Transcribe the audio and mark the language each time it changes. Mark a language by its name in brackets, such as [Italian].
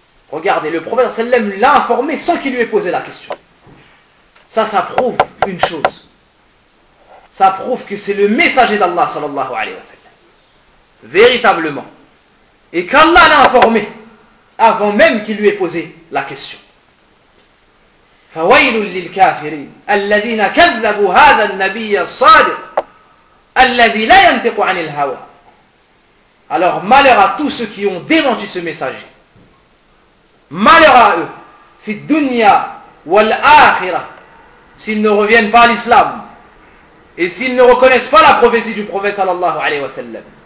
[French] Regardez, le prophète sallallahu alayhi wa sallam l'a informé sans qu'il lui ait posé la question. Ça prouve une chose. Ça prouve que c'est le messager d'Allah sallallahu alayhi wa sallam. Véritablement. Et qu'Allah l'a informé avant même qu'il lui ait posé la question. [Arabic] فويل للكافرين الذين كذبوا هذا النبي الصادق الذي لا ينطق عن الهوى. [French] Alors malheur à tous ceux qui ont démenti ce messager. Malheur à eux, [Arabic] في الدنيا والآخرة, [French] s'ils ne reviennent pas à l'islam et s'ils ne reconnaissent pas la prophétie du prophète sallallahu alayhi wa sallam.